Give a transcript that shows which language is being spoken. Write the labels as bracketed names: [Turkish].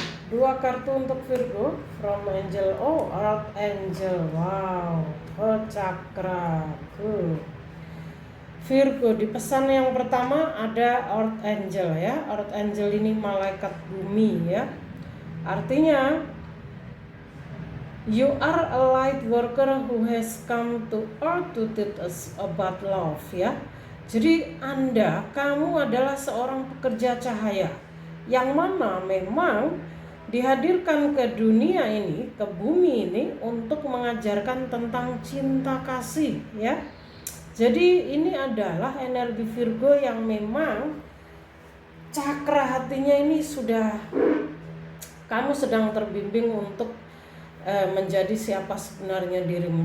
[Indonesian] 2 kartu untuk Virgo [English] from angel. [Indonesian] Oh, Earth Angel. [English] Wow, Heart Chakra. [Indonesian] Virgo, di pesan yang pertama ada Earth Angel ya. Earth Angel ini malaikat bumi ya. [English] Artinya you are a light worker who has come to earth to teach us about love ya. [Indonesian] Jadi kamu adalah seorang pekerja cahaya yang mana memang dihadirkan ke dunia ini, ke bumi ini, untuk mengajarkan tentang cinta kasih ya. Jadi ini adalah energi Virgo yang memang cakra hatinya ini sudah, kamu sedang terbimbing untuk menjadi siapa sebenarnya dirimu.